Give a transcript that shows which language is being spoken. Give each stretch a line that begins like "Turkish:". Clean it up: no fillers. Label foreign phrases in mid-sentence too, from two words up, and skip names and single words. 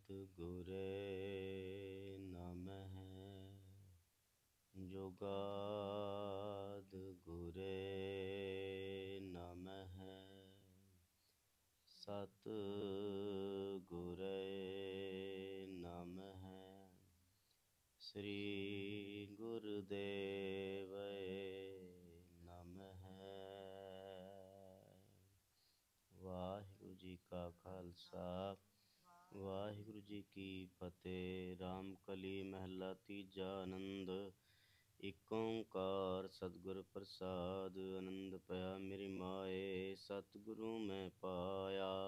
Punjabi: ਗੁਰੇ ਨਮਹ ਜੁਗਾਦਿ ਗੁਰੇ ਨਮਹ ਸਤਿ ਗੁਰੇ ਨਮਹ ਸ੍ਰੀ ਗੁਰਦੇਵ ਨਮਹ। ਵਾਹਿਗੁਰੂ ਜੀ ਕਾ ਖਾਲਸਾ ਵਾਹਿਗੁਰੂ ਜੀ ਕੀ ਫਤਿਹ। ਰਾਮਕਲੀ ਮਹੱਲਾ ਤੀਜਾ। ਆਨੰਦ ਇਕ ਓੰਕਾਰ ਸਤਿਗੁਰ ਪ੍ਰਸਾਦ। ਆਨੰਦ ਪਿਆ ਮੇਰੀ ਮਾਏ ਸਤਿਗੁਰੂ ਮੈਂ ਪਾਇਆ।